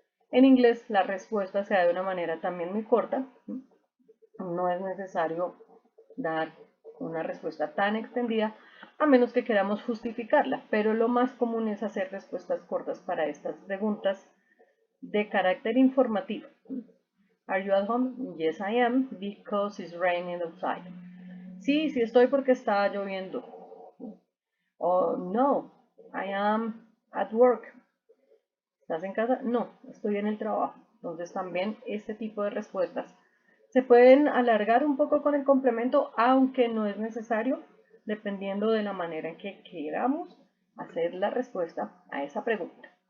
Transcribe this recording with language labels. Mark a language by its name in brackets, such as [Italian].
[Spanish] En inglés, la respuesta se da de una manera también muy corta. No es necesario dar una respuesta tan extendida, a menos que queramos justificarla, pero lo más común es hacer respuestas cortas para estas preguntas de carácter informativo. [English] Are you at home? Yes, I am, because it's raining outside. [Spanish] Sí, sí estoy porque está lloviendo. [English] Oh, no, I am at work. [Spanish] ¿Estás en casa? No, estoy en el trabajo. Entonces también este tipo de respuestas se pueden alargar un poco con el complemento, aunque no es necesario, dependiendo de la manera en que queramos hacer la respuesta a esa pregunta.